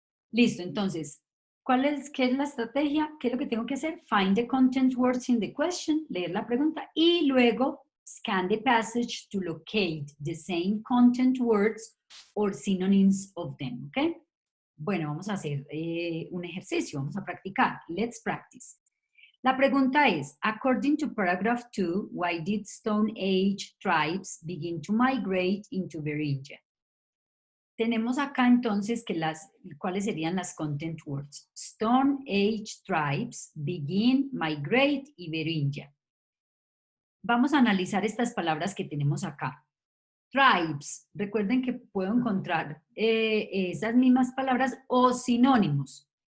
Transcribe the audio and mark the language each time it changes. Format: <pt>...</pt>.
<es>Listo, entonces, ¿qué es la estrategia? ¿Qué es lo que tengo que hacer?</es> <en>Find the content words in the question,</en> <es>leer la pregunta, y luego</es> <en>scan the passage to locate the same content words or synonyms of them, ¿ok?</en> <es>Bueno, vamos a hacer un ejercicio, vamos a practicar.</es> <en>Let's practice.</en> <es>La pregunta es,</es> <en>according to paragraph 2, why did Stone Age tribes begin to migrate into Beringia?</en> <es>Tenemos acá entonces que ¿cuáles serían las content words?</es> <en>Stone Age tribes, begin, migrate y Beringia.</en> <es>Vamos a analizar estas palabras que tenemos acá. Tribes, recuerden que puedo encontrar esas mismas palabras o sinónimos.</es>